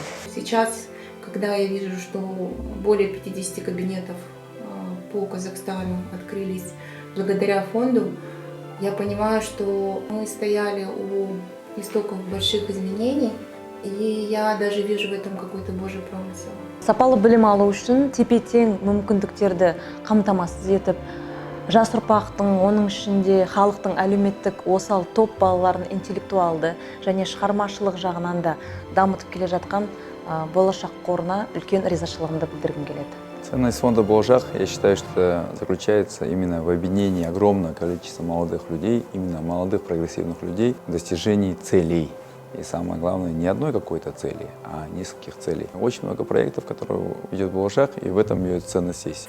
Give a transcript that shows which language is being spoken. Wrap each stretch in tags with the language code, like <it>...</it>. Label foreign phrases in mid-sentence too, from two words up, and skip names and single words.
<ru>Сейчас, когда я вижу, что более 50 кабинетов по Казахстану открылись благодаря фонду, я понимаю, что мы стояли у истоков больших изменений, и я даже вижу в этом какой-то Божий промысел.</ru> <kk>Сапалы білім алу үшін тепе-тең мүмкіндіктерді қамтамасыз етіп, жас ұрпақтың, оның ішінде халықтың әлеуметтік осал топ балаларын интеллектуалды және шығармашылық жағынан да дамытып келе жатқан Болашақ қорына үлкен ризашылығымды білдіргім келеді.</kk> <ru>Ценность фонда «Балашах», я считаю, что заключается именно в объединении огромного количества молодых людей, именно молодых прогрессивных людей в достижении целей. И самое главное, не одной какой-то цели, а нескольких целей. Очень много проектов, которые ведет «Балашах», и в этом ее ценность есть.</ru>